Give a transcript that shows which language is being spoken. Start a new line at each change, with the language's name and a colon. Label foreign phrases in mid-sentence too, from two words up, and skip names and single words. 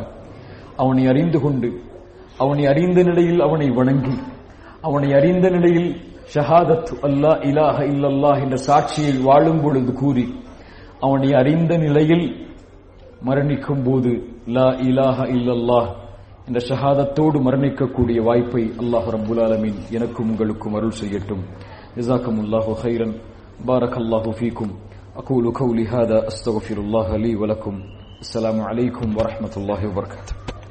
Tamil: அவனை அறிந்து கொண்டு, அவனை அறிந்த நிலையில் அவனை வணங்கி, அவனை அறிந்த நிலையில்
Arabic: شهادة ألا إله إلا الله
Tamil: என்ற சாட்சியை வாழும் பொழுது கூறி, அவனை அறிந்த நிலையில் மரணிக்கும் போது
Arabic: لا إله إلا الله
Tamil: என்ற ஷஹாதத்தோடு மரணிக்கக்கூடிய வாய்ப்பை
Arabic: الله رب العالمين
Tamil: எனக்கும் உங்களுக்கும் அருள் செய்யட்டும்.
Arabic: جزاكم الله خيرا. بارك الله فيكم. أقول قولي هذا أستغفر الله لي ولكم. السلام عليكم ورحمة الله وبركاته.